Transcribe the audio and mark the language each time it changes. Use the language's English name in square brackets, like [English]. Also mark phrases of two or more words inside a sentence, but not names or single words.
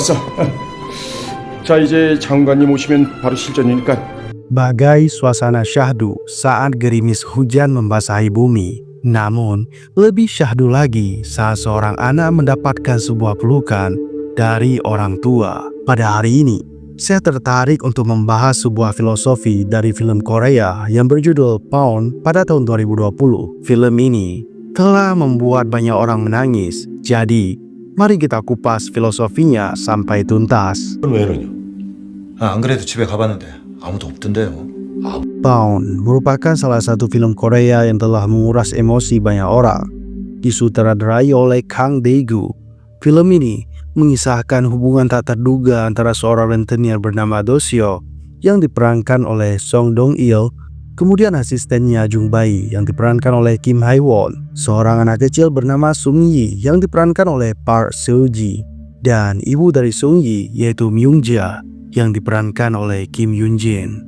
[Korean] 자, 이제 장관님 오시면 바로 실전이니까. [Indonesian] Bagai suasana syahdu saat gerimis hujan membasahi bumi. Namun, lebih syahdu lagi saat seorang anak mendapatkan sebuah pelukan dari orang tua. Pada hari ini, saya tertarik untuk membahas sebuah filosofi dari film Korea yang berjudul Pound pada tahun 2020. Film ini telah membuat banyak orang menangis. Jadi, mari kita kupas filosofinya sampai tuntas. [Korean] 왜 이러냐? 안 그래도 집에 가봤는데 아무도 없던데요. [Indonesian] Pound merupakan salah satu film Korea yang telah menguras emosi banyak orang. Disutradarai oleh Kang Dae-gu, film ini mengisahkan hubungan tak terduga antara seorang rentenir bernama Do Seok yang diperankan oleh Song Dong-il, kemudian asistennya Jung Bae yang diperankan oleh Kim Hae-won, seorang anak kecil bernama Sung Yi yang diperankan oleh Park Seo-ji, dan ibu dari Sung Yi yaitu Myung-ja yang diperankan oleh Kim Yoon-jin.